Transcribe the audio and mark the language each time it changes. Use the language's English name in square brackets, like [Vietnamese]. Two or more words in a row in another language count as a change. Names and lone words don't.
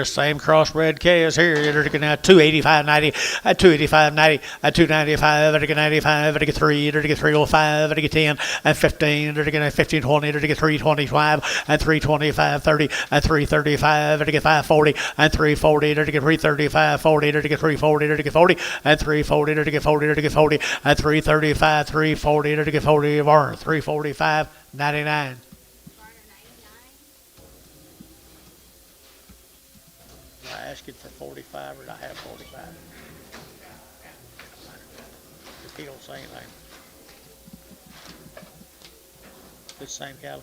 [English] Same crossbred calves here. They're looking at 285.90 at 285.90 at 295 at 95 at 3 at 305 at 10 at 15 at 1520 at 325 and 325.30 at 335 at 540 and 340 at 335 40 at 340 at 40 and 340 at 40 at 40 at 335 340 at 40 or 345.99. Asking for 45 or did I have 45? If he don't say anything. This same cattle?